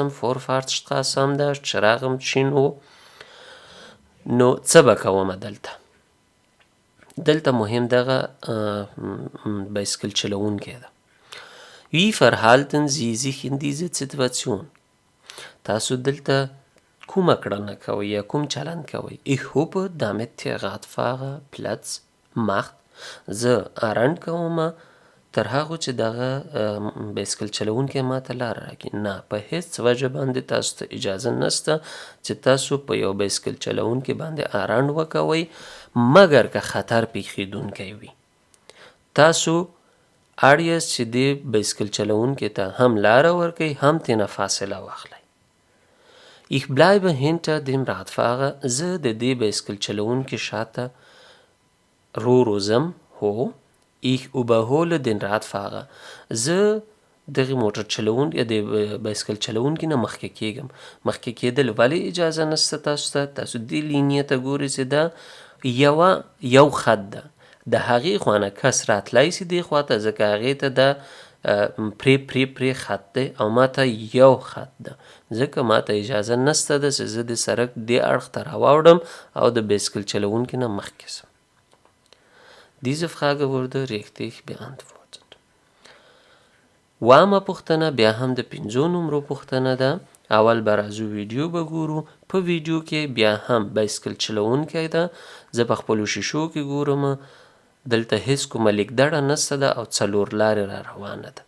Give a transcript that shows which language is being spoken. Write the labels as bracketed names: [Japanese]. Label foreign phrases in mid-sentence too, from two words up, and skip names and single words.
[Pashto] Vorfahrtsstraße هم ده. چراغ هم چین و. نو څه به کومه دلته؟ دلته مهم دغه بایسکل چلوونکی ده. [German] Wie verhalten Sie sich in dieser Situation? [Pashto] تاسو دلته کومه کړنه کوئ یا کوم چلند کوئ؟ [German] Ich hoffe, damit der Radfahrer Platz macht. [Pashto] زه ارنډ کوم تر هغو چې دغه بایسکل چلوونکی ما ته لاره راکړي. نه، په هیڅ وجه باندې تاسو ته اجازه نشته چې تاسو په یو بایسکل چلوونکی باندې ارنډ وکوئ مګر که خطر پیښیدونکی وي. تاسو اړ یاست چې دې بایسکل چلوونکي ته هم لاره ورکئ هم ترېنه فاصله واخلئ. [German] Ich bleibe hinter dem Radfahrer. [Pashto] زه د دې بایسکل چلوونکي شاته رو ځم. هو. [German] Ich überhole den Radfahrer. [Pashto] زه دغه موټر چلوونکي یا د بایسکل چلوونکي نه مخکې کیږم. مخکې کیدل ولې اجازه نشته تاسو ته؟ تاسو دې لینیې ته ګورئ چې دا یو خط ده. د هغې خوا نه کس راتلی شي دې خوا ته ځکه هغې ته دا پرې خط دی او ما ته یو خط ده. ځکه ما ته اجازه نشته ده چې زه د سړک دې اړخ ته راواوړم او د بایسکل چلوونکي نه مخکې شم. [German] Diese Frage wurde richtig beantwortet. [Pashto] اوومه پوښتنه بیا هم د 5 نمرو پوښتنه ده. اول به راځو ویډیو به ګورو. په ویډیو کې بیا هم بایسکل چلوونکی ده. زه په خپلو شیشو کې ګورم. دلته هیڅ کومه لیکدړه نشته ده او 4 لارې را روانه ده.